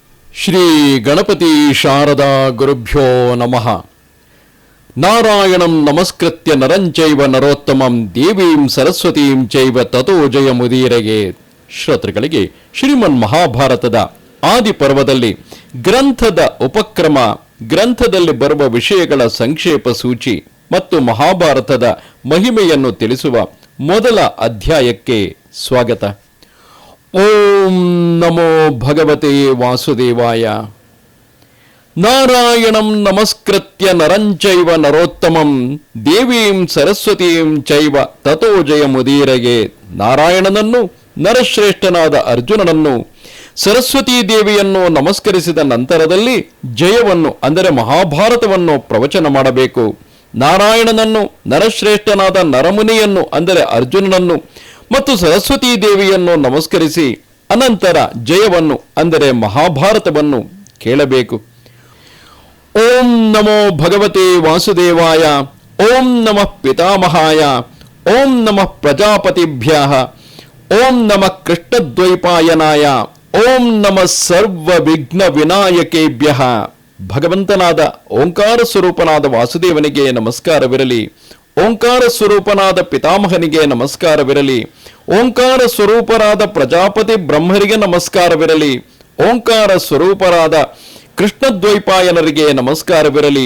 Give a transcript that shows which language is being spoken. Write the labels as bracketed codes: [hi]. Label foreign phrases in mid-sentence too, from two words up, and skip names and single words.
[sa] ಶ್ರೀ ಗಣಪತಿ ಶಾರದಾ ಗುರುಭ್ಯೋ ನಮಃ. ನಾರಾಯಣಂ ನಮಸ್ಕೃತ್ಯ ನರಂಚೈವ ನರೋತ್ತಮಂ ದೇವೀಂ ಸರಸ್ವತೀಂ ಚೈವ ತತೋ ಜಯಮುದೀರಗೆ. [kn] ಶ್ರೋತೃಗಳಿಗೆ ಶ್ರೀಮನ್ ಮಹಾಭಾರತದ ಆದಿಪರ್ವದಲ್ಲಿ ಗ್ರಂಥದ ಉಪಕ್ರಮ, ಗ್ರಂಥದಲ್ಲಿ ಬರುವ ವಿಷಯಗಳ ಸಂಕ್ಷೇಪ ಸೂಚಿ ಮತ್ತು ಮಹಾಭಾರತದ ಮಹಿಮೆಯನ್ನು ತಿಳಿಸುವ ಮೊದಲ ಅಧ್ಯಾಯಕ್ಕೆ ಸ್ವಾಗತ. [sa] ಓಂ ನಮೋ ಭಗವತೆ ವಾಸುದೇವಾಯ. ನಾರಾಯಣಂ ನಮಸ್ಕೃತ್ಯ ನರಂಚೈವ ನರೋತ್ತಮಂ ದೇವೀಂ ಸರಸ್ವತೀಂ ಚೈವ ತತೋ ಜಯಮುದೀರಗೆ. [kn] ನಾರಾಯಣನನ್ನು, ನರಶ್ರೇಷ್ಠನಾದ ಅರ್ಜುನನನ್ನು, ಸರಸ್ವತೀ ದೇವಿಯನ್ನು ನಮಸ್ಕರಿಸಿದ ನಂತರದಲ್ಲಿ ಜಯವನ್ನು ಅಂದರೆ ಮಹಾಭಾರತವನ್ನು ಪ್ರವಚನ ಮಾಡಬೇಕು. ನಾರಾಯಣನನ್ನು, ನರಶ್ರೇಷ್ಠನಾದ ನರಮುನಿಯನ್ನು ಅಂದರೆ ಅರ್ಜುನನನ್ನು ಮತ್ತು ಸರಸ್ವತೀ ದೇವಿಯನ್ನು ನಮಸ್ಕರಿಸಿ ಅನಂತರ ಜಯವನ್ನು ಅಂದರೆ ಮಹಾಭಾರತವನ್ನು ಕೇಳಬೇಕು. [sa] ಓಂ ನಮೋ ಭಗವತೆ ವಾಸುದೇವಾಯ. ಓಂ ನಮಃ ಪಿತಾಮಹಾಯ. ಓಂ ನಮಃ ಪ್ರಜಾಪತಿಭ್ಯಃ. ಓಂ ನಮಃ ಕೃಷ್ಣದ್ವೈಪಾಯನಾಯ. ಓಂ ನಮಃ ಸರ್ವ ವಿಘ್ನ ವಿನಾಯಕೇಭ್ಯಃ. [kn] ಭಗವಂತನಾದ ಓಂಕಾರ ಸ್ವರೂಪನಾದ ವಾಸುದೇವನಿಗೆ ನಮಸ್ಕಾರವಿರಲಿ. ಓಂಕಾರ ಸ್ವರೂಪನಾದ ಪಿತಾಮಹನಿಗೆ ನಮಸ್ಕಾರವಿರಲಿ. ಓಂಕಾರ ಸ್ವರೂಪರಾದ ಪ್ರಜಾಪತಿ ಬ್ರಹ್ಮರಿಗೆ ನಮಸ್ಕಾರವಿರಲಿ. ಓಂಕಾರ ಸ್ವರೂಪರಾದ ಕೃಷ್ಣದ್ವೈಪಾಯನರಿಗೆ ನಮಸ್ಕಾರವಿರಲಿ.